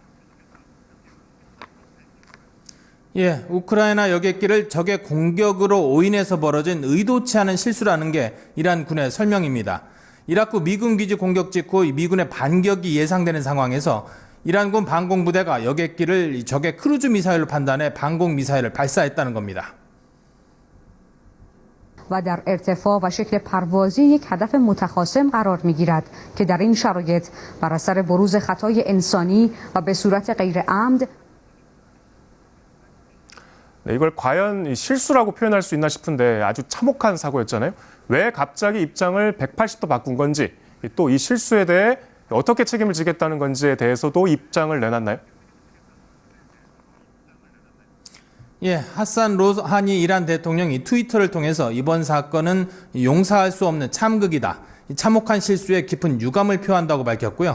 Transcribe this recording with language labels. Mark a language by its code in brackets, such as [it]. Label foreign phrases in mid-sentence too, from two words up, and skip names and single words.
[ko] 예, 우크라이나 여객기를 적의 공격으로 오인해서 벌어진 의도치 않은 실수라는 게 이란 군의 설명입니다. 이라크 미군 기지 공격 직후 미군의 반격이 예상되는 상황에서 이란군 방공부대가 여객기를 적의 크루즈 미사일로 판단해 방공 미사일을 발사했다는 겁니다. [fa] و در ارتفاع و شکل پروازی یک هدف متخاصم قرار می‌گیرد که در این شرایط بر اثر بروز خطای انسانی و به صورت غیر عمد [ko] 네, 이걸 과연 실수라고 표현할 수 있나 싶은데 아주 참혹한 사고였잖아요. 왜 갑자기 입장을 180도 바꾼 건지, 또 이 실수에 대해 어떻게 책임을 지겠다는 건지에 대해서도 입장을 내놨나요? 예, 하산 로하니 이란 대통령이 트위터를 통해서 이번 사건은 용서할 수 없는 참극이다, 참혹한 실수에 깊은 유감을 표한다고 밝혔고요.